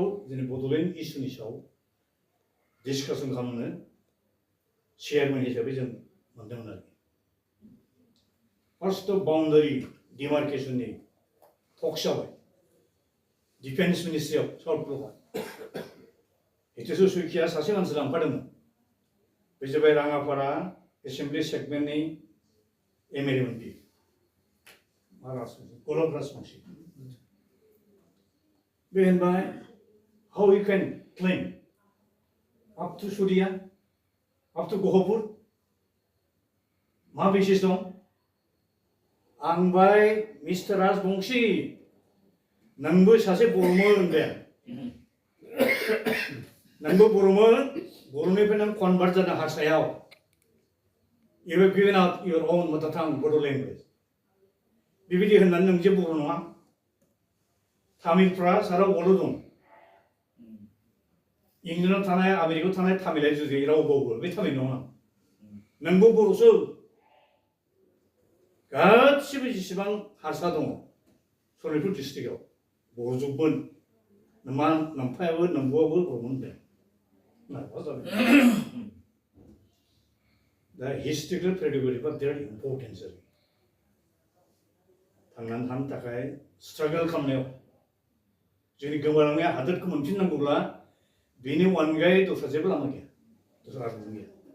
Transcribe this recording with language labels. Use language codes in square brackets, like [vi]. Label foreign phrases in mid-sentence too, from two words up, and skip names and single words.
[brx] जोंनि बड'लेण्ड इस्युनि सायाव डिसकासन खालामनो चेयारमेन हिसाबै जों मोनदोंमोन आरोखि [en] first boundary demarcation-ni talks [brx] जाबाय [en] defence ministry-ao [brx] साउथ ब्लकआव हितेश सुइकिया सासे मानसि लांफादोंमोन बे जाबाय राङापारा [en] assembly segment-ni MLA [brx] मन्त्रि मा राजबंसि गलब राजबंसि बे होनबाय [en] how you can claim up to Suriya up to Gohpur [brx] मा बेसिस दं आं बाय मिस्टार राजबंसि नोंबो सासे बर'मोन दे नोंबो बर'मोन बर'निफ्राय नों कनभार्ट जादों हारसायाव [en] you have given up your own mother tongue bodo language [brx] बेबायदि होननानै नों जे बर' नङा तामिलफ्रा सारा बर' दं इंलेण्डआव थानाय आमेरिकायाव थानाय तामिला जुदि रावबावबो बे तामिल नङा नोंबो बर'सो गासिबो जेसेबां हारसा दङ सनितपुर डिस्ट्रिक्टआव बर'जोबमोन नमा नोमफायाबो नोंबोआबो बर'मोन दे दा [en] historical pedagogy-phora [brx] बिराद इम्पर्टेन्ट जायो थांनानै थानो थाखाय स्ट्रागल खालामनायाव जोंनि गोमालांनाय हादोरखौ मोनफिननांगौब्ला बेनि अनगायै दस्रा जेबो लामा गैया दस्रा राहा गैया